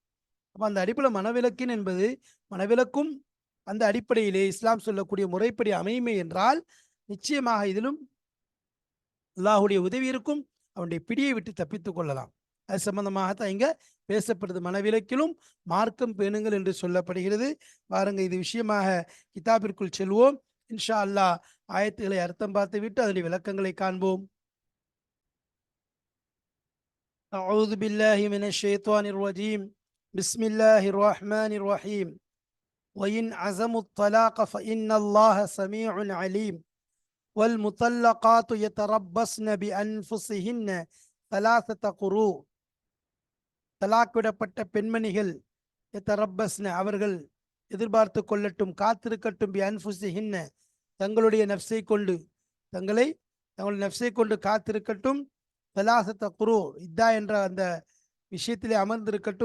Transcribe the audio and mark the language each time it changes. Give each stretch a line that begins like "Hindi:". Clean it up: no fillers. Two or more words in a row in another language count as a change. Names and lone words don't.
Tamil: அப்ப அந்த அடிப்படை மனவிலக்கின் என்பது மனவிலக்கும் அந்த அடிப்படையிலே இஸ்லாம் சொல்லக்கூடிய முறைப்படி அமையுமே என்றால் நிச்சயமாக இதிலும் அல்லாஹுடைய உதவி இருக்கும், அவனுடைய பிடியை விட்டு தப்பித்துக் கொள்ளலாம். அது சம்பந்தமாகத்தான் இங்க பேசப்படுது. மனவிலக்கிலும் மார்க்கம் பேணுங்கள் என்று சொல்லப்படுகிறது. பாருங்க, இது விஷயமாக கிதாபிற்குள் செல்வோம்.
Arabic: إن شاء الله
Tamil: ஆயத்துகளை அர்த்தம் பார்த்து விட்டு அதனுடைய விளக்கங்களை காண்போம்.
Arabic: أعوذ بالله من الشيطان الرجيم. بسم الله الرحمن الرحيم. وإن عزموا الطلاق فإن الله سميع عليم. والمطلقات يتربصن بأنفسهن ثلاثة قروء.
Tamil: தலாக் விடப்பட்ட பெண்மணிகள் எத்தரப்பஸ்ன அவர்கள் எதிர்பார்த்து கொள்ளட்டும், காத்திருக்கட்டும்,
Arabic: بأنفسهن
Tamil: தங்களுடைய நஃப்ஸை கொண்டு, தங்களுடைய நஃப்ஸை கொண்டு காத்திருக்கட்டும்.
Arabic: ثلاثة قروء
Tamil: இதா என்ற அந்த விஷயத்திலே அமர்ந்திருக்கட்டும்.